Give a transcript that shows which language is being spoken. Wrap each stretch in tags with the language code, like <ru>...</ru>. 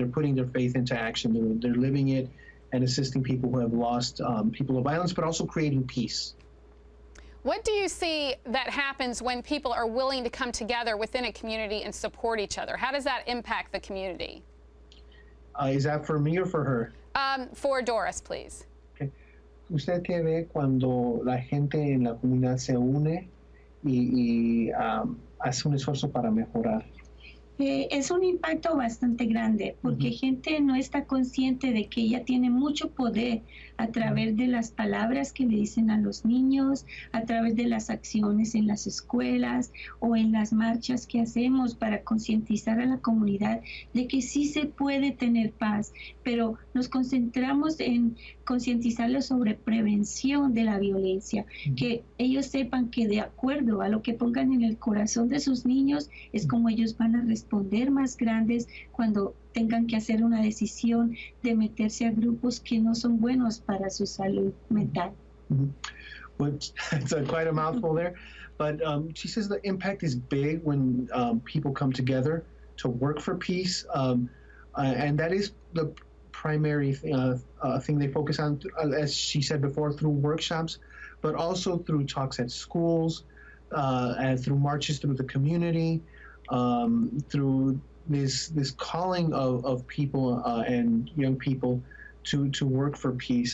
<en>They're putting their faith into action. They're living it and assisting people who have lost people of violence, but also creating peace. What do you see that happens when people are willing to come together within a community and support each other? How does that impact the community? Is that for me or for her? For Doris, please. Okay.</en> <es>¿Usted qué ve cuando la gente en la comunidad se une y hace un esfuerzo para mejorar? Es un impacto bastante grande porque gente no está consciente de que ella tiene mucho poder a través de las palabras que le dicen a los niños, a través de las acciones en las escuelas o en las marchas que hacemos para concientizar a la comunidad de que sí se puede tener paz, pero nos concentramos en concientizarlos sobre prevención de la violencia, que ellos sepan que de acuerdo a lo que pongan en el corazón de sus niños es como ellos van a responder más grandes cuando tengan que hacer una decisión de meterse a grupos que no son buenos para su salud mental.</es> <en>Which it's quite a mouthful there, but she says the impact is big when people come together to work for peace, and that is the primary thing they focus on, as she said before, through workshops, but also through talks at schools, and through marches through the community, through this calling of people and young people to work for peace.</en>